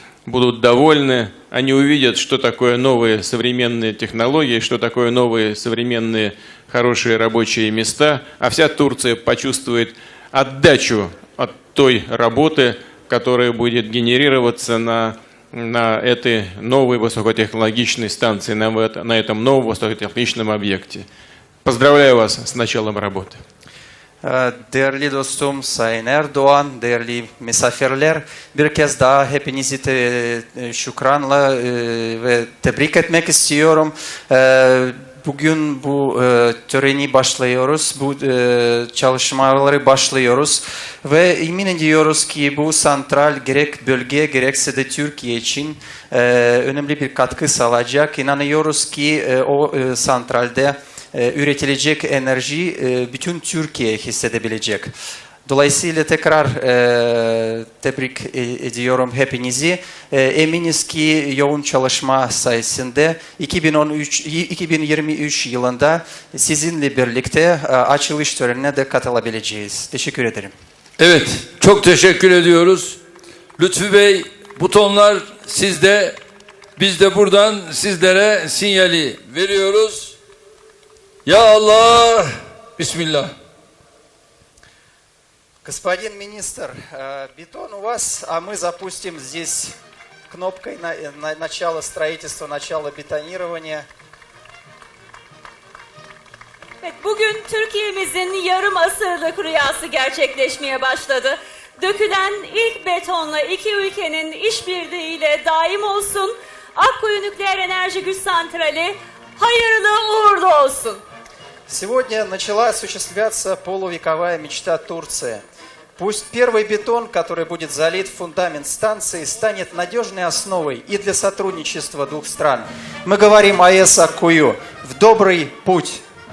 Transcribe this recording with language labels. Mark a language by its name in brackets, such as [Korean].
[Russian] будут довольны, они увидят, что такое новые современные технологии, что такое новые современные хорошие рабочие места, а вся Турция почувствует отдачу от той работы, которая будет генерироваться на этой новой высокотехнологичной станции, на этом новом высокотехнологичном объекте. Pozdravляю вас с началом работы. [Turkish] Değerli dostum Sayın Erdoğan, değerli misafirler, bir kez daha hepinizi şükranla ve tebrik etmek istiyorum. Bugün bu töreni başlıyoruz, bu çalışmaları başlıyoruz ve emin ediyoruz ki bu santral gerek bölge gerekse de Türkiye için önemli bir katkı sağlayacak. İnanıyoruz ki o santralde üretilecek enerji bütün Türkiye hissedebilecek. Dolayısıyla tekrar tebrik ediyorum hepinizi. Eminiz ki yoğun çalışma sayesinde 2023 yılında sizinle birlikte açılış törenine de katılabileceğiz. Teşekkür ederim. Evet, çok teşekkür ediyoruz. Lütfü Bey, butonlar sizde. Biz de buradan sizlere sinyali veriyoruz. Ya Allah, Bismillah. [Russian] Господин министр, бетон у вас, а мы запустим здесь кнопкой начало строительства, начало бетонирования. [Turkish] Evet, bugün Türkiye'mizin yarım asırlık rüyası gerçekleşmeye başladı. Dökülen ilk betonla iki ülkenin işbirliğiyle daim olsun. Akkuyu Nükleer Enerji Güç Santrali hayırlı uğurlu olsun. [Russian] Сегодня начала осуществляться полувековая мечта Турции. Пусть первый бетон, который будет залит в фундамент станции, станет надежной основой и для сотрудничества двух стран. Мы говорим о АЭС Аккую в добрый путь.